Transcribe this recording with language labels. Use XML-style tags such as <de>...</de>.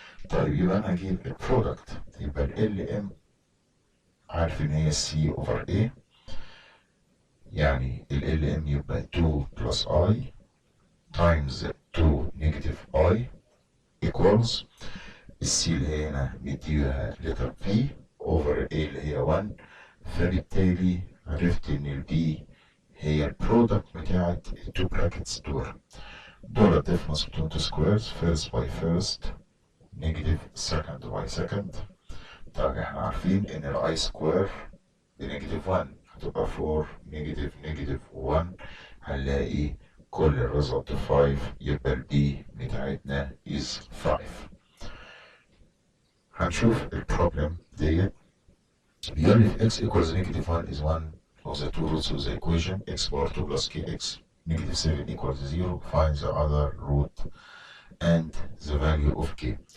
<ar>طيب يبقى انا هجيب البرودكت يبقى ال ام عارف ان هي سي اوفر اي يعني ال ام يبقى 2 بلس اي تايمز 2 نيجاتيف اي equals السي اللي هي هنا مديها لتر بي اوفر اي اللي هي 1. فبالتالي عرفت ان البي هي البرودكت بتاعت التو براكتس دول</ar> <en>difference between two squares first by first negative second by second.</en> <ar>طبعا احنا عارفين ان الاي سكوير بنيجاتيف 1 هتبقى 4 نيجاتيف 1 هنلاقي كل الريزلت 5 يبقى البي بتاعتنا is 5. هنشوف البروبلم ديت. بيقول لي</ar> <en>x equals negative 1 is one of the two roots of the equation x power 2 plus kx negative 7 equals 0 find the other root and the value of k.</en>